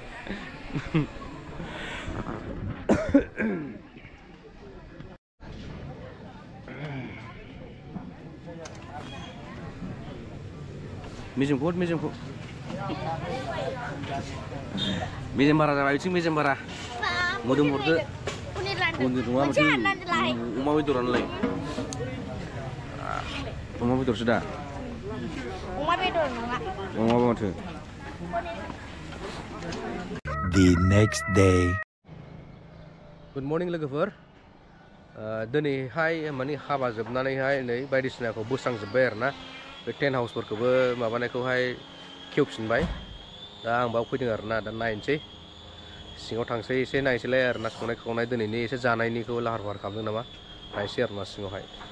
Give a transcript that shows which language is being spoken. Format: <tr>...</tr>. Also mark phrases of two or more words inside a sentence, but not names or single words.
<brx>मेजेमखौ मेजेम बारा जाबाय बिथिं मेजेम बारा मोदोम हरदो पनिर नङा माथो अमा बेदरानोलाय अमा बेदरसो दा अमा बेदर नङा अमा माथो</brx> <en>The next day. good morning</en> <brx>लोगोफोर दिनैहाय माने हाबा जोबनानैहाय नै बायदिसिनाखौ बोस्रांजोब्बाय आरोना बे टेन्ट हाउसफोरखौबो माबानायखौहाय खेवफिनबाय दा आं बाव फैदों आरोना दा नायनोसै सिङाव थांसै एसे नायसैलाय आरोना संनाय खावनाय दिनैनि एसे जानायनिखौ लाहार फाहार खालामदों नामा नायसै आरोना सिङावहाय</brx>